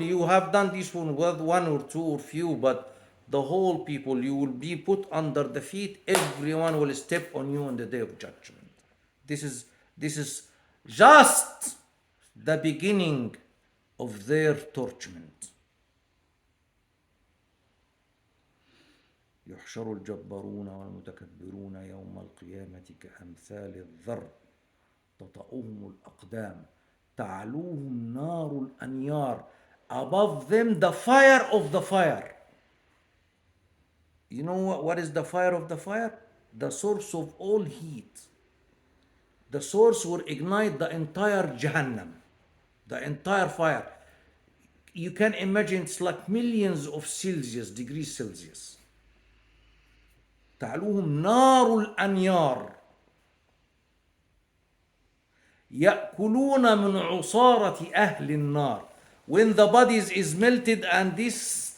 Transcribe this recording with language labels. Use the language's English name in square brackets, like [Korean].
[English] You have done this one with one or two or few, but the whole people, you will be put under the feet. Everyone will step on you on the day of judgment. This is just the beginning of their torment. [Arabic] يحشر الجبارون والمتكبرون يوم القيامة كأمثال الذر تطأهم الأقدام تعلوهم نار الأنيار. [English] Above them the fire of the fire. You know what is the fire of the fire? The source of all heat. The source will ignite the entire Jahannam, the entire fire. You can imagine it's like millions of degrees Celsius. [Arabic] تعلوهم نار الأنيار يأكلون من عصارة أهل النار. When the bodies is melted and this